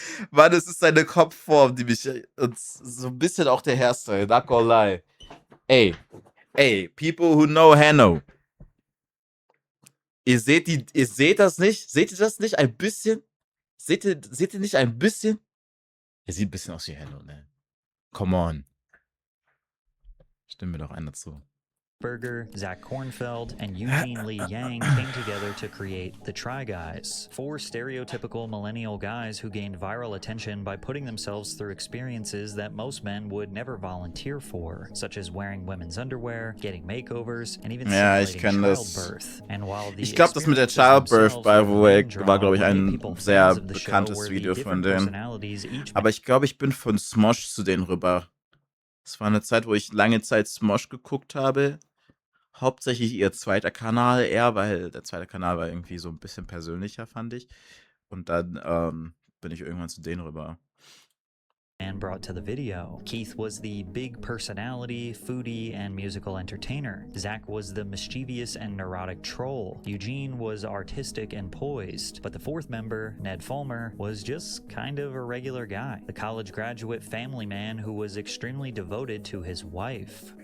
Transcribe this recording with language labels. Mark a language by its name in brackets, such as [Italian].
[German] Mann, es ist seine Kopfform, die mich und so ein bisschen auch der Hairstyle, [English] not gonna lie. Ey, people who know Hanno. [German] Ihr seht das nicht? Seht ihr das nicht ein bisschen? Seht ihr nicht ein bisschen? Er sieht ein bisschen aus wie Hanno, ne? [English] Come on. [German] Stimmen wir doch ein dazu. [English] Berger, Zach Kornfeld, and Eugene Lee Yang came together to create the Try Guys, 4 stereotypical millennial guys who gained viral attention by putting themselves through experiences that most men would never volunteer for, such as wearing women's underwear, getting makeovers, and even simulating childbirth. And while the [German] Ich glaube, das mit der Childbirth, [English] by the way, [German] war, glaube ich, ein sehr bekanntes Video von denen. Aber ich glaube, ich bin von Smosh zu denen rüber. Es war eine Zeit, wo ich lange Zeit Smosh geguckt habe. Hauptsächlich ihr zweiter Kanal eher, weil der zweite Kanal war irgendwie so ein bisschen persönlicher, fand ich. Und dann bin ich irgendwann zu denen rüber. [English] And brought to the video. Keith was the big personality, foodie, and musical entertainer. Zach was the mischievous and neurotic troll. Eugene was artistic and poised. But the 4th member, Nedfulmer, was just kind of a regular guy. The college graduate family man who was extremely devoted to his wife.